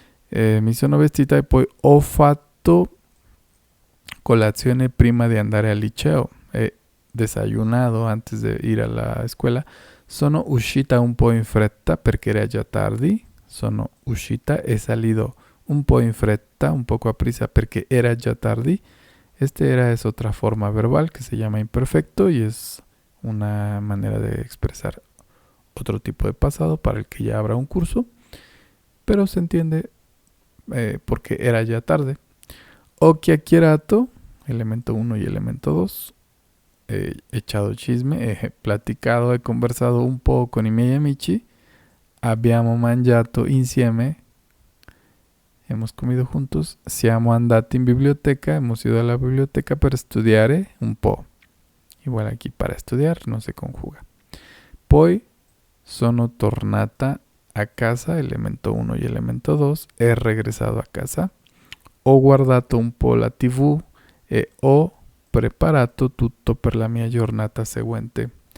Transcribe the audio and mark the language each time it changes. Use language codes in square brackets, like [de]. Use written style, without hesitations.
[it] Mi sono vestita e poi ho fatto colazione prima di andare al liceo. [es] He desayunado antes de ir a la escuela. [it] Sono uscita un po' in fretta perché era già tardi. Sono uscita, [es] he salido [it] un po' in fretta, [es] un poco a prisa [it] perché era già tardi. [es] Este era es otra forma verbal que se llama imperfecto y es una manera de expresar otro tipo de pasado para el que ya habrá un curso, pero se entiende porque era ya tarde. [it] Ho chiacchierato, [es] elemento 1 y elemento 2. He echado chisme, he platicado, he conversado un poco [it] con i miei amici. Abbiamo mangiato insieme, [es] hemos comido juntos. [it] Siamo andati in biblioteca, [es] hemos ido a la biblioteca [it] per studiare un po'. [es] Igual aquí para estudiar no se conjuga. [it] Poi sono tornata a casa, [es] elemento 1 y elemento 2. He regresado a casa. [it] Ho guardato un po' la TV e ho preparato tutto per la mia giornata seguente.